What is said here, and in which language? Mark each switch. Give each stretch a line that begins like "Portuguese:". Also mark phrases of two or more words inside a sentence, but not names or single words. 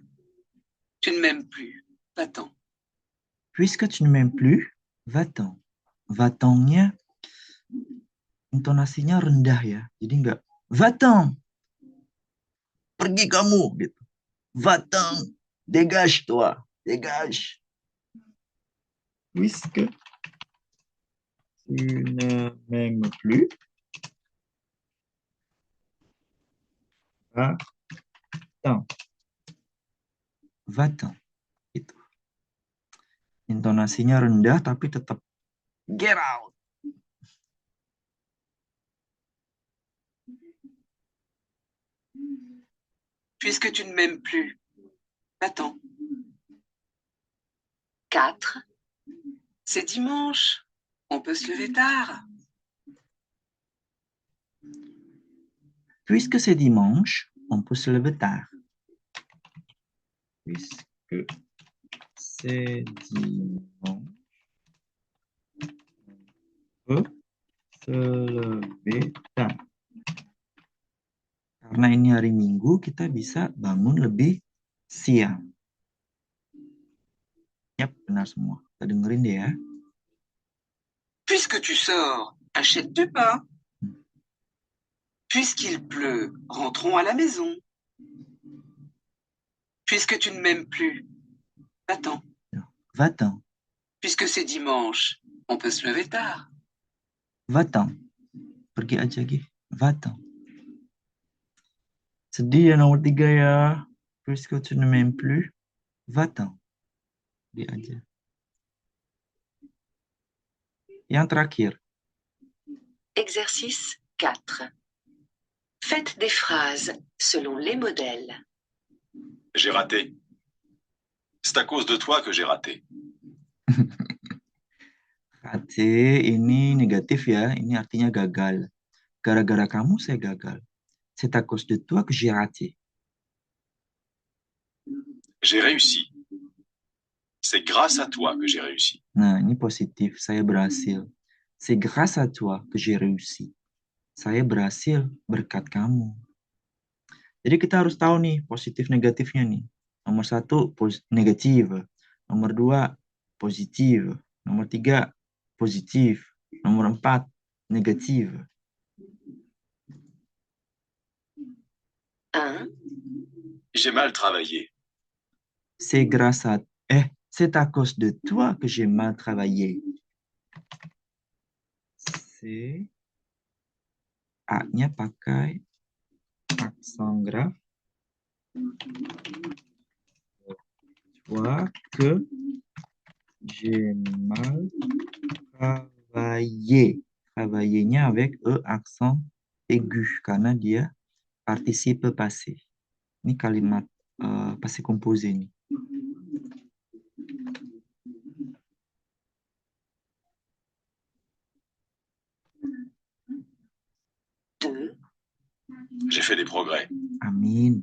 French: Tu ne m'aimes plus. Va-t'en. Puisque tu ne m'aimes plus, va-t'en.
Indonesian: Va-t'en-nya intonasinya rendah ya. Jadi enggak va-t'en. Pergi kamu gitu.
French: Va-t'en. Dégage toi. Dégage. Puisque tu ne m'aimes plus, va-t'en. Va-t'en.
Indonesian: Gitu. Intonasinya rendah tapi tetap
English: get out.
French: Puisque tu ne m'aimes plus. Va-t'en. 4. C'est dimanche. On peut se lever tard. Puisque c'est dimanche, on peut se lever tard. Puisque c'est dimanche, on peut se lever tard.
Indonesian: Karena ini hari Minggu, kita bisa bangun lebih siang. Yap, benar semua. Kita dengerin deh ya.
French: Puisque tu sors, achète du pain. Puisqu'il pleut, rentrons à la maison. Puisque tu ne m'aimes plus, va-t'en. Va-t'en. Puisque c'est dimanche, on peut se lever tard. Va-t'en.
Indonesian: Pergi aja, Gi. Va-t'en. Sedih ya nomor 3 ya.
French: Puisque tu ne m'aimes plus, va-t'en.
Indonesian: Pergi aja. Yang terakhir.
French: Exercice 4. Faites des phrases selon les modèles. J'ai raté. C'est à cause de toi que j'ai raté.
Indonesian: Raté ini negatif ya. Ini artinya gagal. Gara-gara kamu saya gagal.
French: C'est à cause de toi que j'ai raté. J'ai réussi. C'est grâce à toi que j'ai réussi.
Indonesian: Nah, ini positif. Saya berhasil.
French: C'est grâce à toi que j'ai réussi.
Indonesian: Saya berhasil berkat kamu. Jadi kita harus tahu nih positif negatifnya nih. Nomor 1 negatif. Nomor 2 positif. Nomor 3 positif. Nomor 4 negatif. 1.
French: J'ai mal travaillé. C'est grâce à... c'est à cause de toi que j'ai mal travaillé. C'est...
Indonesian: A-nya pakai
French: accent grave. Toi que j'ai mal travaillé. Travailler-nya avec E accent aigu
Indonesian: karena dia
French: participe passé.
Indonesian: Ini kalimat
French: passé composé
Indonesian: nih.
French: J'ai fait des progrès.
Indonesian: Amin.